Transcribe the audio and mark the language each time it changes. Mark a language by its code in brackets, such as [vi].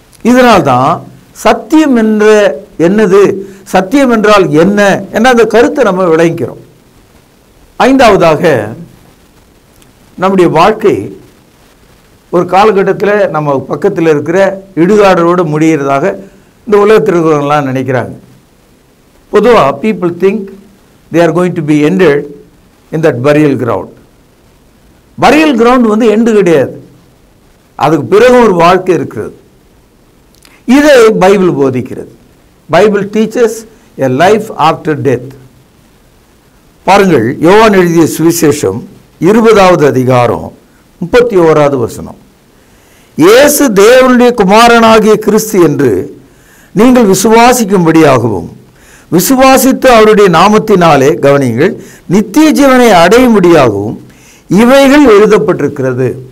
[ta] இதனால்தான் சத்தியம் என்ற என்னது, சத்தியம் என்றால் என்ன என்ற அந்த கருத்தை நம்ம விளங்கிக்கிறோம். 5வதாக நம்முடைய வாழ்க்கை ஒரு காலகட்டத்தில் நம்ம பக்கத்தில் இருக்கிற இடுகாடரோடு முடிகிறதாக இந்த உலகத்தில் இருக்கிறவங்களாம் நினைக்கிறாங்க. [en] பொதுவாக people think they are going to be ended in that burial ground. burial ground [ta] வந்து எண்டு கிடையாது, அதுக்கு பிறகு ஒரு வாழ்க்கை இருக்கிறது. இதை பைபிள் போதிக்கிறது. [en] Bible teaches a life after death. [ta] பாருங்கள், யோவான் எழுதிய சுவிசேஷம் 20வது அதிகாரம் 31வது வசனம். இயேசு தேவனுடைய குமாரனாகிய கிறிஸ்து என்று நீங்கள் விசுவாசிக்கும்படியாகவும் விசுவாசித்து அவருடைய நாமத்தினாலே கவனியுங்கள் நித்திய ஜீவனை அடையும்படியாகவும் இவைகள் எழுதப்பட்டிருக்கிறது.